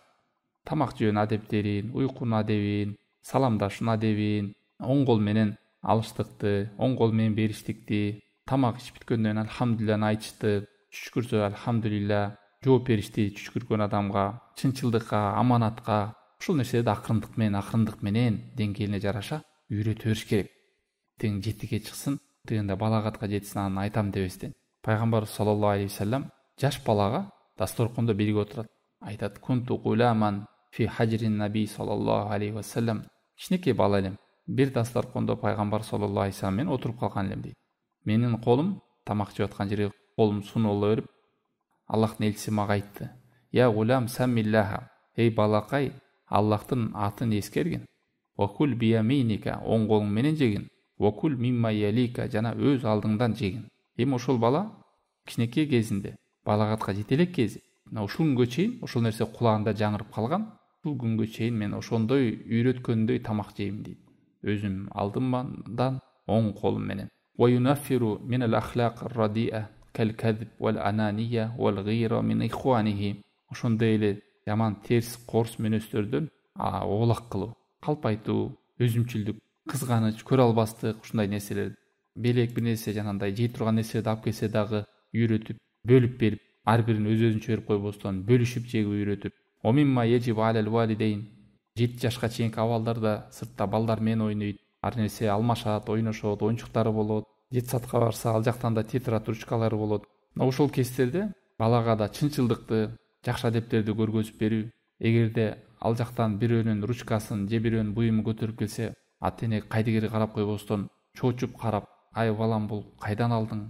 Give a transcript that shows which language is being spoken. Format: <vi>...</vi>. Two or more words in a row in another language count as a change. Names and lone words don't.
<ky>Тамак жөөнүн адептерин, уйкунун адебин, саламдашуунун адебин, оң кол менен алыштыкты, оң кол менен бериштикти, тамак ичип бүткөндөн кийин алхамдулиллахны айтышты, түшкүрсө алхамдулилла, жооп беришти түшкүргөн адамга, чынчылдыкка, аманатка, ушул нерселерди акырындык менен деңгээлине жараша үйрөтө бериш керек. тең жетиге чыксын, дегенде балагатка жетсин анан айтам дебестен. Пайгамбар</ky> <ar>صلى الله عليه وسلم</ar> <ky>жаш балага дасторкондо бирге отурат. Айтат:</ky> <ar>"كنت غلاما في حجر النبي صلى الله عليه وسلم."</ar> <ky>Кичинекей бала элем. Бир дасторкондо пайгамбар</ky> <ar>صلى الله عليه وسلم</ar> <ky>менен отуруп калган элем дейт. Менин колум тамак жеп аткан жерге колум сунула берип, Аллахтын элчиси мага айтты:</ky> <ar>"يا غلام سم الله."</ar> <ky>Эй балакай, Аллахтын атын эскергин.</ky> <ar>"وكل بيمينك."</ar> <ky>Оң колуң менен жегин.</ky> <ar>"وكل مما يليك."</ar> <ky>Жана өз алдыңдан жегин. Эми ошол бала кичинекей кезинде, балагатка жете элек кези, ушул күнгө чейин ошол нерсе кулагында жаңырып калган. Ушул күнгө чейин мен ошондой үйрөткөндөй тамак жейм дейт. Өзүм алдымдан оң колум менен.</ky> <ar>"وينفر من الأخلاق الرديئة كالكذب والأنانية والغيرة من إخوانه."</ar> <ky>Ошондой эле жаман терс корс мүнөздөрдөн оолак кылуу, калпайтуу, өзүмчүлдүк, кызганыч, көрө албастык, ушундай нерселер, белек бир нерсе жанагындай жей турган нерселерди алып келсе дагы үйрөтүп, бөлүп берип, ар бирин өзүнчө берип койбостон бөлүшүп жегүү үйрөтүп.</ky> <ar>"ومما يجب على الوالدين."</ar> <ky>7 жашка чейинки абалдарда сыртта балдар менен ойнойт, ар нерсе алмашат, ойношот, оюнчуктары болот. Детсадка барса, ал жактан да тетрадь ручкалары болот. Ошол кездерде балага да чынчылдыкты, жакшы адептерди көргөзүп берүү. Эгерде ал жактан бирөөнүн ручкасын же бирөөнүн буюмун көтөрүп келсе, ата-эне кайдыгер карап койбостон чоочуп карап: "Ай балам, бул кайдан алдың?</ky>